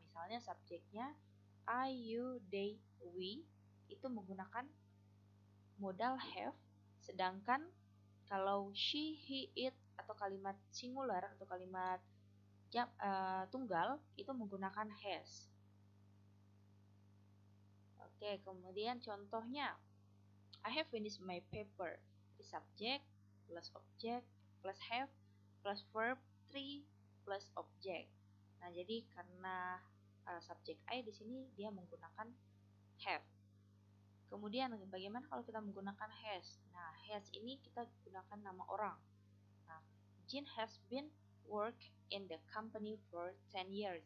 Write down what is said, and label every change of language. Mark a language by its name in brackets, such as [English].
[Indonesian] Misalnya subjeknya I, you, they, we itu menggunakan modal have, sedangkan kalau she, he, it atau kalimat singular atau kalimat tunggal itu menggunakan has. Oke, kemudian contohnya [English] I have finished my paper. Di subject plus object plus have plus verb 3 plus object. [Indonesian] Nah, jadi karena subjek I di sini dia menggunakan have. Kemudian bagaimana kalau kita menggunakan has? Nah, has ini kita gunakan nama orang. [English] Nah, Jin has been work in the company for 10 years.